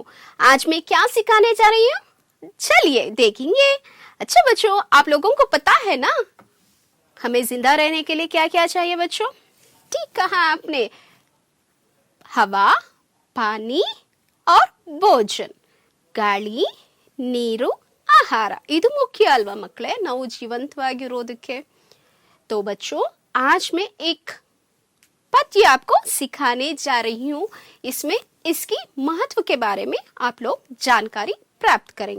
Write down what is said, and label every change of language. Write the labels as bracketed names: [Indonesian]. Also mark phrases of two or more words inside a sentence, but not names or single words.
[Hindi] आज मैं क्या सिखाने जा रही हूँ, चलिए देखेंगे। अच्छा बच्चों, आप लोगों को पता है ना हमें जिंदा रहने के लिए क्या क्या चाहिए बच्चों? ठीक कहा आपने, हवा, पानी और भोजन, [Kannada] ಗಾಳಿ, ನೀರು, ಆಹಾರ ಇದು ಮುಖ್ಯ ಅಲ್ವಾ ಮಕ್ಕಳೇ ನಾವು ಜೀವಂತವಾಗಿರೋದಕ್ಕೆ. [Hindi] तो बच्चों, आज मैं एक पद्य आपको सिखाने जा रही हूँ. इसमें इसकी महत्व के बारे में आप लोग जानकारी प्राप्त करेंगे.